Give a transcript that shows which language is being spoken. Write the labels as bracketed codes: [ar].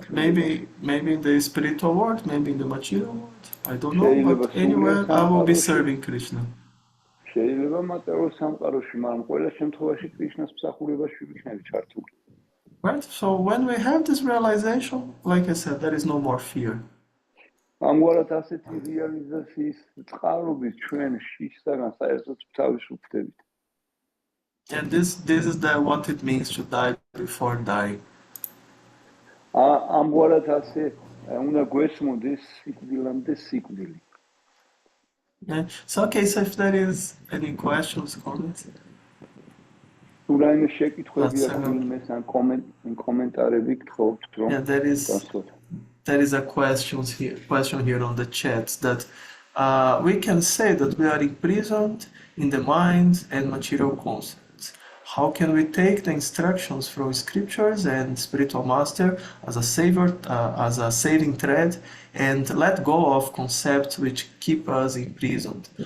[en] Maybe in the spiritual world, maybe in the material world, I don't know, but anywhere I will be serving Krishna. [ka] შეიძლება მატერიალურ სამყაროში, მაგრამ ყველა შემთხვევაში კრიშნას მსახურებაში ვიქნები ჩართული. [en] Right? So when we have this realization, like I said, there is no more fear. [ka] ამგვარად ასეთი რეალიზაციის წყარობით ჩვენ შისაგან საერთოდ თავის ვხვდებით. [en] And this is what it means to die before dying. [ka] ამგვარად ასე უნდა გვესმოდეს სიკვდილამდე სიკვდილი. [en] Yeah. So okay, so if there is any questions, comments. [ka] ურაიმე შეკითხვები აქვს ან კომენტარები გთხოვთ რომ [en] there is a question here on the chat that we can say that we are imprisoned in the mind and material concepts. how can we take the instructions from scriptures and spiritual master as a savior, as a saving thread, and let go of concepts which keep us imprisoned?